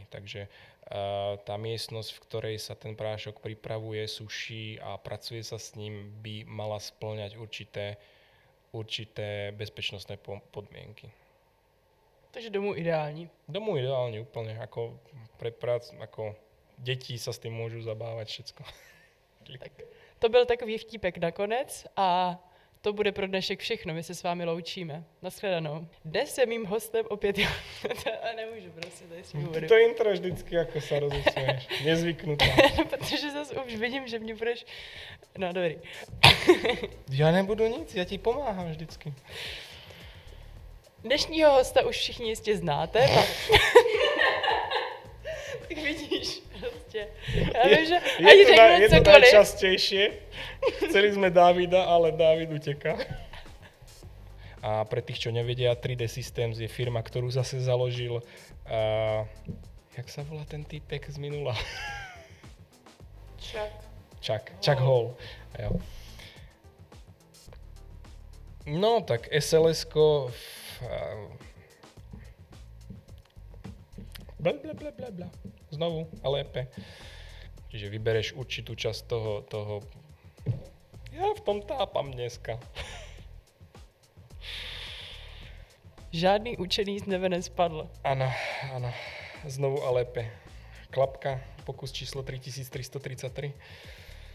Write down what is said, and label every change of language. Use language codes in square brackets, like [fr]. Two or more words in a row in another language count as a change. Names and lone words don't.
[sk] Takže tá miestnosť, v ktorej sa ten prášok pripravuje, suší a pracuje sa s ním, by mala spĺňať určité bezpečnostné podmienky. [cs] Takže domů ideální. [sk] Domů ideálne úplne, ako ako deti sa s tým môžu zabávať všetko. [cs] Tak, to byl takový vtípek nakonec a to bude pro dnešek všechno, my se s vámi loučíme. Naschledanou. Dnes je mým hostem opět a nemůžu prostě tady si uvedu. [sk] To intro vždycky ako sa rozosmieš. Nezvyknutá. [cs] Protože zase už vidím, že mě budeš... No, dobrý. [sk] Ja nebudu nic, ja ti pomáham vždycky. [cs] Dnešního hosta už všichni jistě znáte. Tak vidíš, prostě. Já vím, že ani řeknu [sk] cokoliv. Je to najčastejšie. Chceli sme Davida, ale David uteká. A pre tých, čo nevedia, 3D Systems je firma, ktorú zase založil... jak sa volá ten týpek z minula? [cs] Chuck Hall. Jo. [sk] No, tak SLS-ko... Bla. [cs] Znovu, a lépe. [sk] Čiže vybereš určitú časť toho... Ja v tom tápam dneska. [cs] Žádný učený z nebe nespadl. [sk] Áno. [cs] Znovu a lépe. [sk] Klapka, pokus číslo 3333.